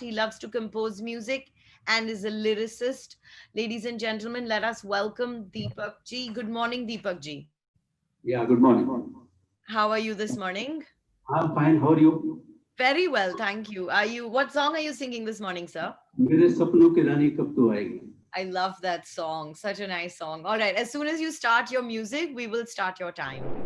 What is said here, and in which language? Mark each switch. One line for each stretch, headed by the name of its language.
English: He loves to compose music and is a lyricist. Ladies and gentlemen, let us welcome Deepak Ji. Good morning, Deepak Ji. Yeah, good morning. How are you this morning? I'm fine. How are you? Very well, thank you. What song are you singing this morning, sir?
Hindi: मेरे सपनों की रानी कब तू आएगी?
English: I love that song. Such a nice song. All right, as soon as you start your music, we will start your time.